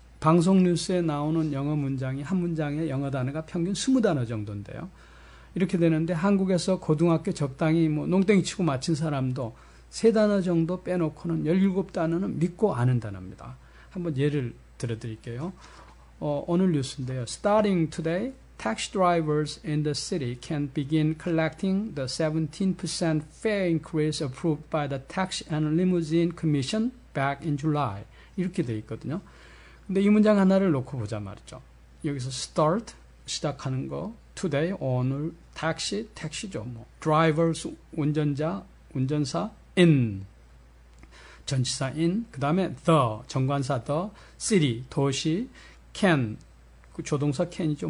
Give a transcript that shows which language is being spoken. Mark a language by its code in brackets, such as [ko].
[ko] 방송 뉴스에 나오는 영어 문장이 한 문장에 영어 단어가 평균 20단어 정도인데요. 이렇게 되는데 한국에서 고등학교 적당히 농땡이 치고 마친 사람도 3단어 정도 빼놓고는 17단어는 믿고 아는 단어입니다. 한번 예를 들어드릴게요. 오늘 뉴스인데요. [en] Starting today, taxi drivers in the city can begin collecting the 17% fare increase approved by the Taxi and Limousine Commission back in July. [ko] 이렇게 돼 있거든요. 근데 이 문장 하나를 놓고 보자 말이죠. 여기서 start, 시작하는 거, today, 오늘, taxi, 택시죠. 뭐, drivers, 운전자, 운전사, in, 전치사 in, 그 다음에 the, 정관사 the, city, 도시, can, 그 조동사 can이죠.